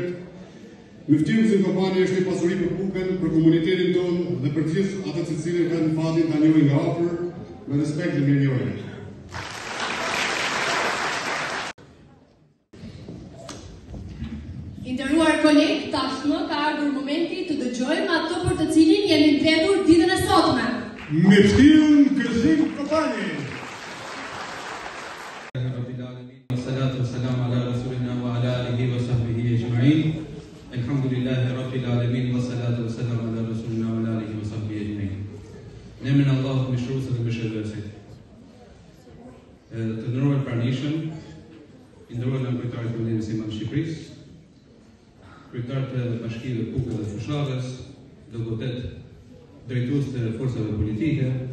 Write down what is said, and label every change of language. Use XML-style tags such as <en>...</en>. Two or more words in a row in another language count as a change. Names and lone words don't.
<sq>Myftimi Gzim Kopani është një pasuri për Bukën, për komunitetin tonë dhe për gjithë ata të cilët kanë fatin ta njohin nga afër, me respekt dhe mirënjohje. Nderuar kolegë, tashmë ka ardhur momenti të dëgjojmë ato për të cilin jemi mbledhur ditën e sotme. Myftimi Gzim Kopani.</sq> <ar>والصلاة والسلام على رسولنا وعلى آله وصحبه أجمعين. الحمد لله رب العالمين والصلاة والسلام على رسولنا وعلى آله وصحبه أجمعين.</ar> <sq>Në emrin e Allahut mëshirues dhe mëshirëdhësit. Të nderuar pranishëm, i nderuar në kryetarit të Vendit Musliman të Shqipërisë, kryetarët e bashkive të Bukës dhe Fushallës, deputet drejtues të forcave politike.</sq>